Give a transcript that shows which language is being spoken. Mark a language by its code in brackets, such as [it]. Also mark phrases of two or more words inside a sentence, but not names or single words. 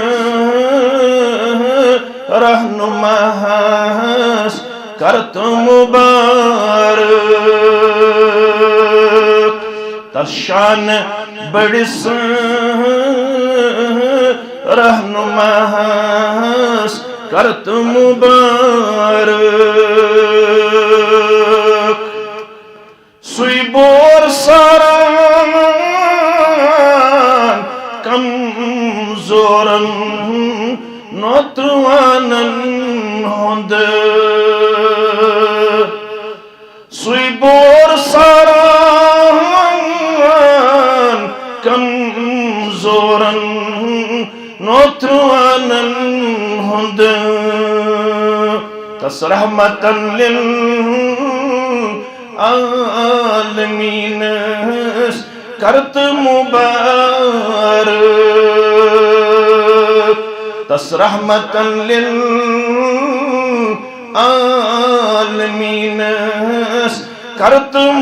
[ks] रहनुमास करत मुबारक तशान बड़िस रहनुमास करत मुबारक सुइबोर सारान कमजोरन नौतवानन होंद सुइबोर सारान कमजोरन नौतवानन होंद तस [ar] رحمةً للعالمين [ks] करत मुबारक तस [ar] رحمةً للعالمين [ks] करत